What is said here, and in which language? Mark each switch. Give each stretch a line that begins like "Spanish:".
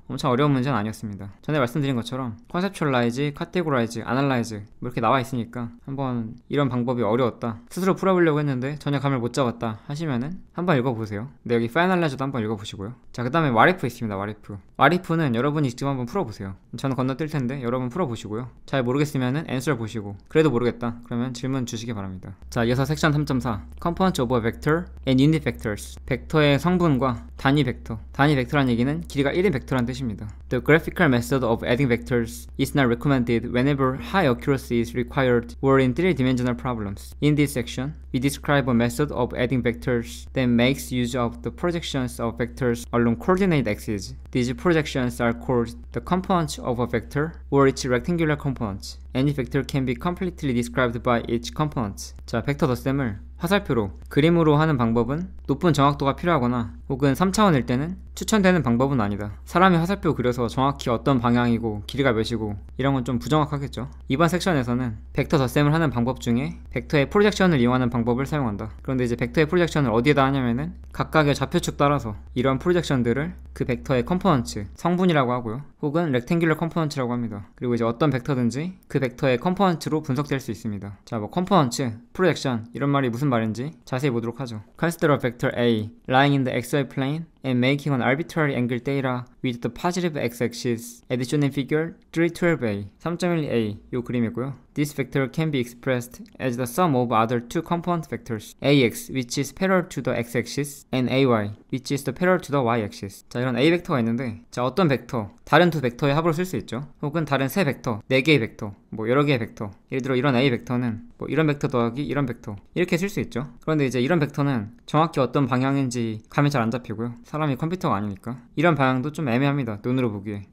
Korean: 엄청 어려운 문제는 아니었습니다. 전에 말씀드린 것처럼 컨셉츄얼라이즈, 카테고라이즈, 아날라이즈 뭐 이렇게 나와 있으니까 한번 이런 방법이 어려웠다, 스스로 풀어보려고 했는데 전혀 감을 못 잡았다 하시면은 한번 읽어보세요. 근데 여기 파이널라이즈도 한번 읽어보시고요. 자, 그 다음에 와리프 있습니다. 와리프는 여러분이 직접 한번 풀어보세요. 저는 건너뛸 텐데 여러분 풀어보시고요. 잘 모르겠으면은 앤서 보시고, 그래도 모르겠다 그러면 질문 주시기 바랍니다. 자, 이어서 섹션
English: 3.4 Components of a Vector and Unit Vectors.
Korean: 벡터의 성분과 단위 벡터. 단위 벡터란 얘기는 길이가 1인 벡터란 뜻입니다.
English: The graphical method of adding vectors is not recommended whenever high accuracy is required or in three-dimensional problems. In this section, we describe a method of adding vectors that makes use of the projections of vectors along coordinate axes. These projections are called the components of a vector or its rectangular components. Any vector can be completely described by its components.
Korean: 자, 벡터 덧셈을 화살표로 그림으로 하는 방법은 높은 정확도가 필요하거나 혹은 3차원일 때는 추천되는 방법은 아니다. 사람이 화살표 그려서 정확히 어떤 방향이고 길이가 몇이고 이런 건 좀 부정확하겠죠. 이번 섹션에서는 벡터 덧셈을 하는 방법 중에 벡터의 프로젝션을 이용하는 방법을 사용한다. 그런데 이제 벡터의 프로젝션을 어디에다 하냐면은 각각의 좌표축 따라서 이런 프로젝션들을 그 벡터의 컴포넌트, 성분이라고 하고요. 혹은 렉탱귤러 컴포넌트라고 합니다. 그리고 이제 어떤 벡터든지 그 벡터의 컴포넌트로 분석될 수 있습니다. 자, 뭐 컴포넌트, 프로젝션 이런 말이 무슨 말인지 자세히 보도록 하죠.
English: Consider a vector A lying in the xy plane and making an arbitrary angle theta with the positive x-axis as shown in figure 312a,
Korean: 3.1a 요 그림이고요.
English: This vector can be expressed as the sum of other two component vectors, ax, which is parallel to the x-axis, and ay, which is the parallel to the y-axis.
Korean: 자, 이런 a 벡터가 있는데, 자, 어떤 벡터, 다른 두 벡터의 합으로 쓸 수 있죠. 혹은 다른 세 벡터, 네 개의 벡터, 뭐 여러 개의 벡터. 예를 들어 이런 a 벡터는 뭐 이런 벡터 더하기 이런 벡터 이렇게 쓸 수 있죠. 그런데 이제 이런 벡터는 정확히 어떤 방향인지 감이 잘 안 잡히고요. 사람이 컴퓨터가 아니니까 이런 방향도 좀 애매합니다. 눈으로 보기에.